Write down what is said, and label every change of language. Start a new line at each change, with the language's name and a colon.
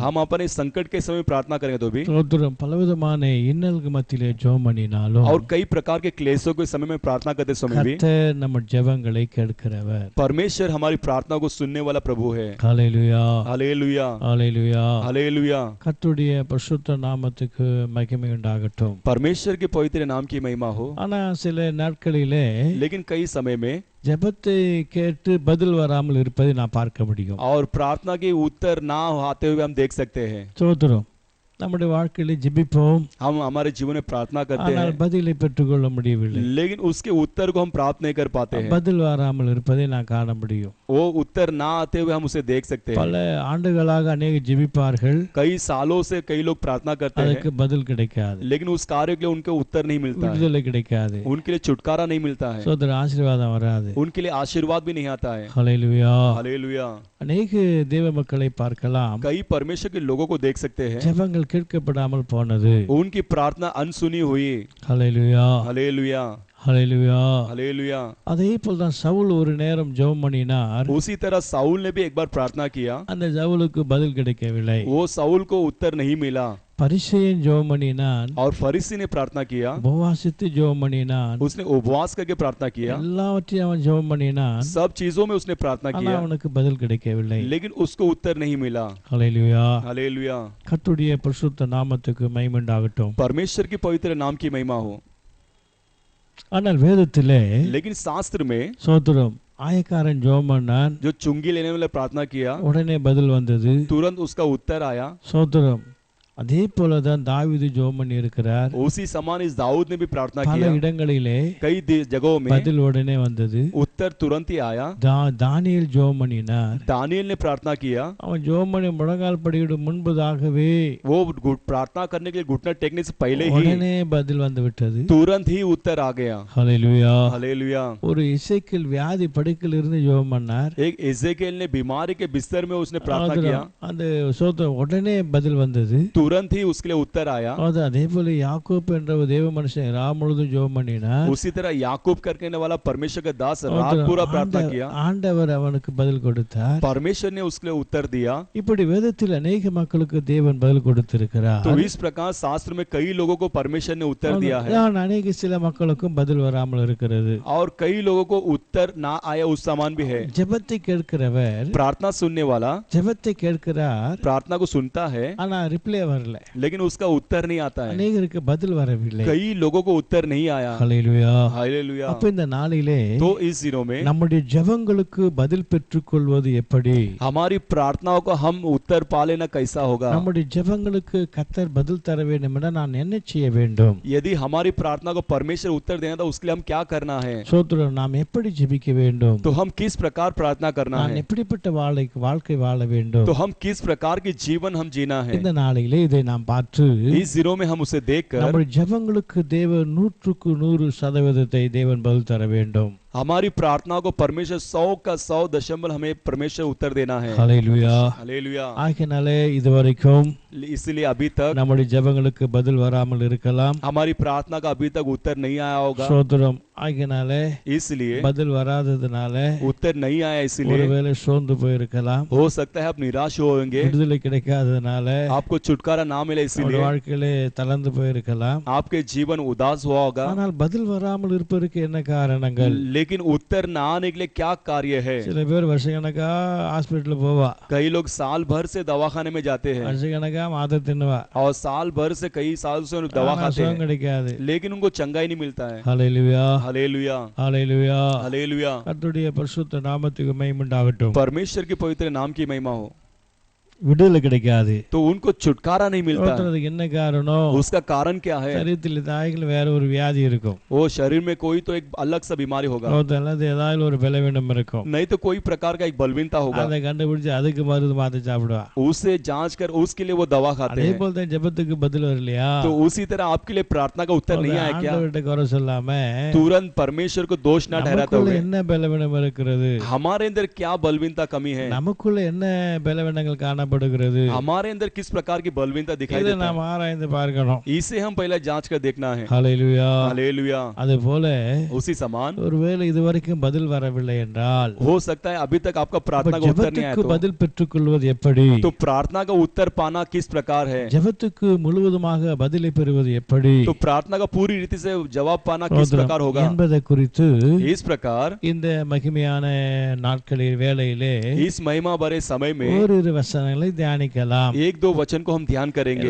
Hindi: हम अपने संकट के समय प्रार्थना करेंगे तो भी,
Tamil: ஸ்தோத்திரம் பலவிதமான இன்னல்கள் மத்தியிலே ஜெபம் பண்ணினாலும்
Hindi: और कई प्रकार के क्लेशों के समय में प्रार्थना करते समय भी,
Tamil: கர்த்தர் நம்ம ஜெபங்களை கேட்கிறவர்.
Hindi: परमेश्वर हमारी प्रार्थना को सुनने वाला प्रभु है।
Tamil: ஹல்லேலூயா
Hindi: हालेलुया,
Tamil: ஹல்லேலூயா.
Hindi: हालेलुया।
Tamil: கர்த்தருடைய பரிசுத்த நாமத்துக்கு மகிமை உண்டாகட்டும்.
Hindi: परमेश्वर के पवित्र नाम की महिमा हो।
Tamil: ஆனா சில நாட்களிலே
Hindi: लेकिन कई समय में
Tamil: ஜெபத்தை கேட்டு பதில் வராமல் இருப்பதை நான் பார்க்க முடியும்.
Hindi: और प्रार्थना के उत्तर ना आते हुए हम देख सकते हैं।
Tamil: ஸ்தோத்திரம். நம்முடைய வாழ்க்கையில ஜெபிப்போம்,
Hindi: हम हमारे जीवन में प्रार्थना करते
Tamil: ஆனால்
Hindi: हैं,
Tamil: பதிலை பெற்றுக்கொள்ள முடியவில்லை.
Hindi: लेकिन उसके उत्तर को हम प्राप्त नहीं कर पाते हैं।
Tamil: பதில் வராமல் இருப்பதை நான் காண முடியும்.
Hindi: वो उत्तर ना आते हुए हम उसे देख सकते हैं।
Tamil: பல ஆண்டுகளாக अनेक ஜெபிப்பார்கள்,
Hindi: कई सालों से कई लोग प्रार्थना करते
Tamil: அதுக்கு
Hindi: हैं,
Tamil: பதில் கிடைக்காது,
Hindi: लेकिन उस कार्य के लिए उनके उत्तर नहीं मिलता है,
Tamil: விடுதலை கிடைக்காது,
Hindi: उनके लिए छुटकारा नहीं मिलता है,
Tamil: சோதர ஆசீர்வாதம் வராது.
Hindi: उनके लिए आशीर्वाद भी नहीं आता है।
Tamil: ஹல்லேலூயா.
Hindi: हालेलुया।
Tamil: अनेक தேவ மக்களை பார்க்கலாம்,
Hindi: कई परमेश्वर के लोगों को देख सकते हैं,
Tamil: ஜெபங்கள் கேட்கப்படாமல் போனது.
Hindi: उनकी प्रार्थना अनसुनी हुई।
Tamil: ஹல்லேலூயா
Hindi: हालेलुया,
Tamil: ஹல்லேலூயா.
Hindi: हालेलुया।
Tamil: அதே போல் தான் சவுல் ஒரு நேரம் ஜெபம் பண்ணினார்,
Hindi: उसी तरह साउल ने भी एक बार प्रार्थना किया,
Tamil: அந்த சவுலுக்கு பதில் கிடைக்கவில்லை.
Hindi: वो साउल को उत्तर नहीं मिला।
Tamil: பரிசேயன் ஜெபம் பண்ணினான்,
Hindi: और फरीसी ने प्रार्थना किया,
Tamil: உபவாசித்து ஜெபம் பண்ணினான்,
Hindi: उसने उपवास करके प्रार्थना किया,
Tamil: எல்லாவற்றையும் அவன் ஜெபம் பண்ணினான்,
Hindi: सब चीजों में उसने प्रार्थना
Tamil: ஆனா
Hindi: किया,
Tamil: அவனுக்கு பதில் கிடைக்கவில்லை.
Hindi: लेकिन उसको उत्तर नहीं मिला।
Tamil: ஹல்லேலூயா.
Hindi: हालेलुया।
Tamil: கர்த்தருடைய பரிசுத்த நாமத்துக்கு மகிமை உண்டாகட்டும்.
Hindi: परमेश्वर की पवित्र नाम की महिमा हो।
Tamil: ஆனால் வேதத்திலே
Hindi: लेकिन शास्त्र में
Tamil: சோத்திரம் ஆயக்காரன் ஜெபம் பண்ணான்,
Hindi: जो चुंगी लेने वाले प्रार्थना किया,
Tamil: உடனே பதில் வந்தது.
Hindi: तुरंत उसका उत्तर आया।
Tamil: சோத்திரம் அதே போலதான் தாவீது ஜெபம் பண்ணி இருக்கிறார்.
Hindi: उसी समान इस दाऊद ने भी प्रार्थना
Tamil: பல
Hindi: किया,
Tamil: இடங்களிலே
Hindi: कई जगहों में
Tamil: பதில் உடனே வந்தது.
Hindi: उत्तर तुरंत ही आया।
Tamil: தானியேல் ஜெபம் பண்ணினார்,
Hindi: दानियेल ने प्रार्थना किया,
Tamil: அவன் ஜெபம் பண்ணி முழங்கால் படியிடும் முன்பதாகவே
Hindi: वो प्रार्थना करने के लिए घुटना टेकने से पहले ही
Tamil: உடனே பதில் வந்து விட்டது.
Hindi: तुरंत ही उत्तर आ गया।
Tamil: ஹல்லேலூயா.
Hindi: हालेलुया।
Tamil: ஒரு இசைக்கேல் வியாதி படுக்கையில் இருந்து ஜெபம் பண்ணார்,
Hindi: एक एजेकेल ने बीमारी के बिस्तर में उसने प्रार्थना किया,
Tamil: அந்த சோத்திரம் உடனே பதில் வந்தது.
Hindi: तुरंत ही उसके लिए उत्तर आया।
Tamil: அது அதே போல யாக்கோப் என்ற ஒரு தேவ மனுஷன் ராம் முழுதும் ஜெபம் பண்ணினார்.
Hindi: उसी तरह याकूब करके वाला परमेश्वर का दास रात पूरा प्रार्थना किया,
Tamil: ஆண்டவர் அவனுக்கு பதில் கொடுத்தார்.
Hindi: परमेश्वर ने उसके लिए उत्तर दिया।
Tamil: இப்படி வேதத்தில் अनेक மக்களுக்கு தேவன் பதில் கொடுத்திருக்கிறார்.
Hindi: तो इस प्रकार शास्त्र में कई लोगों को परमेश्वर ने उत्तर दिया है,
Tamil: ஆனால் अनेक சில மக்களுக்கும் பதில் வராமல் இருக்கிறது.
Hindi: और कई लोगों को उत्तर ना आया उस समान भी है।
Tamil: ஜெபத்தை கேட்கிறவர்
Hindi: प्रार्थना सुनने वाला
Tamil: ஜெபத்தை கேட்கிறார்,
Hindi: प्रार्थना को सुनता है,
Tamil: ஆனா ரிப்ளை வரல.
Hindi: लेकिन उसका उत्तर नहीं आता है।
Tamil: अनेकருக்கு பதில் வரவில்லை.
Hindi: कई लोगों को उत्तर नहीं आया।
Tamil: ஹல்லேலூயா.
Hindi: हालेलुया।
Tamil: அப்ப இந்த நாளிலே
Hindi: तो इस दिनों में
Tamil: நம்முடைய ஜெபங்களுக்கு பதில் பெற்றுக்கொள்வது எப்படி?
Hindi: हमारी प्रार्थनाओं को हम उत्तर पा लेना कैसा होगा?
Tamil: நம்முடைய ஜெபங்களுக்கு கர்த்தர் பதில் தர வேண்டும் என நான் என்ன செய்ய வேண்டும்?
Hindi: यदि हमारी प्रार्थना को परमेश्वर उत्तर देना तो उसके लिए हम क्या करना है?
Tamil: சோத்திரம், நாம் எப்படி ஜெபிக்க வேண்டும்?
Hindi: तो हम किस प्रकार प्रार्थना करना
Tamil: நான்
Hindi: है?
Tamil: எப்படிப்பட்ட வாழ்க்கை வாழ வேண்டும்?
Hindi: तो हम किस प्रकार की जीवन हम जीना है?
Tamil: இந்த நாளிலே இதை நாம் பார்த்து
Hindi: इस दिनों में हम उसे देखकर
Tamil: நம்முடைய ஜெபங்களுக்கு தேவன் 100% தேவன் பதில் தர வேண்டும்.
Hindi: हमारी प्रार्थनाओं को परमेश्वर 100% हमें परमेश्वर उत्तर देना है।
Tamil: ஹல்லேலூயா.
Hindi: हालेलुया।
Tamil: ஆகையினாலே இதுவரைக்கும்
Hindi: इसलिए अभी तक
Tamil: நம்முடைய ஜெபங்களுக்கு பதில் வராமல் இருக்கலாம்.
Hindi: हमारी प्रार्थना का अभी तक उत्तर नहीं आया होगा,
Tamil: சோத்திரம். ஆகையினாலே
Hindi: इसलिए
Tamil: பதில் வராததுனால
Hindi: उत्तर नहीं आया, इसलिए
Tamil: ஒருவேளை சோர்ந்து போயிருக்கலாம்.
Hindi: हो सकता है आप निराश होंगे,
Tamil: விடுதலை கிடைக்காததுனால
Hindi: आपको छुटकारा ना मिले,
Tamil: உங்களுடைய
Hindi: इसलिए
Tamil: வாழ்க்கையிலே தளர்ந்து போயிருக்கலாம்.
Hindi: आपके जीवन उदास हुआ होगा।
Tamil: ஆனால் பதில் வராமல் இருப்பதற்கு என்ன காரணங்கள்?
Hindi: लेकिन उत्तर ना आने के लिए क्या कार्य है?
Tamil: சில பேர் வருஷக்கணக்கா ஹாஸ்பிட்டல் போவா,
Hindi: कई लोग साल भर से दवाखाने में जाते हैं,
Tamil: வருஷக்கணக்கா மாத்திரை தின்னுவா,
Hindi: और साल भर से कई साल से उन्हें दवा
Tamil: ஆனா
Hindi: खाते
Tamil: சுகம்
Hindi: हैं,
Tamil: கிடைக்காது.
Hindi: लेकिन उनको चंगाई नहीं मिलता है।
Tamil: ஹல்லேலூயா.
Hindi: हालेलुया।
Tamil: ஹல்லேலூயா.
Hindi: हालेलुया।
Tamil: கர்த்தருடைய பரிசுத்த நாமத்துக்கு மகிமை உண்டாகட்டும்.
Hindi: परमेश्वर के पवित्र नाम की महिमा हो।
Tamil: விடுதலை கிடைக்காது.
Hindi: तो उनको छुटकारा नहीं मिलता है।
Tamil: அதுக்கு என்ன காரணம்?
Hindi: उसका कारण क्या है?
Tamil: சரீரத்தில் தாய்கள் வேற ஒரு வியாதி இருக்கும்,
Hindi: वो शरीर में कोई तो एक अलग सा बीमारी होगा,
Tamil: அல்லது ஏதாவது ஒரு பலவீனம் இருக்கும்.
Hindi: नहीं तो कोई प्रकार का एक बलवीनता होगा,
Tamil: அதை கண்டுபிடிச்சு அதுக்கு மருந்து மாத்தி சாப்பிடுவா.
Hindi: उसे जांच कर उसके लिए वो दवा खाते
Tamil: அதே
Hindi: हैं।
Tamil: போல தான் ஜெபத்துக்கு பதில் வரலையா?
Hindi: तो उसी तरह आपके लिए प्रार्थना का उत्तर नहीं आया क्या?
Tamil: ஆண்டவர்கிட்ட குறை சொல்லாம
Hindi: तुरंत परमेश्वर को दोष ना ठहराते
Tamil: நமக்குள்ள
Hindi: हुए
Tamil: என்ன பலவீனம் இருக்கிறது,
Hindi: हमारे अंदर क्या बलवीनता कमी है,
Tamil: நமக்குள்ள என்ன பலவீனங்கள் காணப்படுகிறது, காணப்படுகிறது.
Hindi: हमारे अंदर किस प्रकार की बलवीनता दिखाई
Tamil: இதை
Hindi: देता
Tamil: நாம்
Hindi: है,
Tamil: ஆராய்ந்து பார்க்கணும்.
Hindi: इसे हम पहले जांच कर देखना है।
Tamil: ஹல்லேலூயா.
Hindi: हालेलुया।
Tamil: அது போல
Hindi: उसी समान
Tamil: ஒருவேளை இதுவரைக்கும் பதில் வரவில்லை என்றால்
Hindi: हो सकता है अभी तक आपका
Tamil: அப்ப
Hindi: प्रार्थना का उत्तर नहीं आया,
Tamil: ஜெபத்துக்கு பதில் பெற்றுக்கொள்வது எப்படி?
Hindi: तो प्रार्थना का उत्तर पाना किस प्रकार है,
Tamil: ஜெபத்துக்கு முழுவதுமாக பதிலை பெறுவது எப்படி
Hindi: तो प्रार्थना का पूरी रीति से जवाब पाना किस प्रकार होगा,
Tamil: என்பதை குறித்து
Hindi: इस प्रकार
Tamil: இந்த மகிமையான நாட்களில் வேளையிலே
Hindi: इस महिमा भरे समय में
Tamil: ஓரிரு வசனங்களை தியானிக்கலாம்.
Hindi: एक दो वचन को हम ध्यान करेंगे।